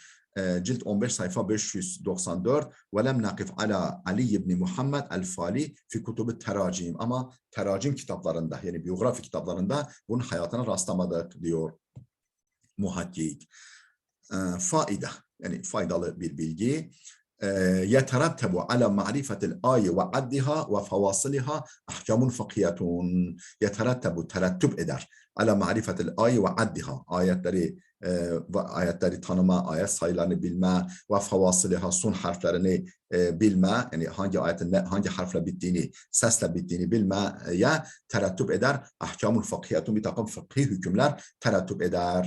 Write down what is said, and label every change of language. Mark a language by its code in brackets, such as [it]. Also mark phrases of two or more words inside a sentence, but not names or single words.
[tr] Cilt 15 sayfa 594. [ar] ولم نقف على علي بن محمد الفالي في كتب التراجم. [tr] Ama teracim kitaplarında, yani biyografi kitaplarında bunun hayatına rastlamadık diyor muhakkik. Faide, yani faydalı bir bilgi. [ar] يترتب على معرفة الآية وعدها وفواصلها أحكام فقهية [tr] terettüp eder [ar] على معرفة الآية وعدها [tr] ayetleri tanıma, ayet sayılarını bilme ve favasiliha son harflerini bilme, yani hangi ayetin hangi harfle bittiğini, sesle bittiğini bilmeye terettüp eder. [ar] أحكام فقهية, [tr] bir takım fıkhi hükümler terettüp eder.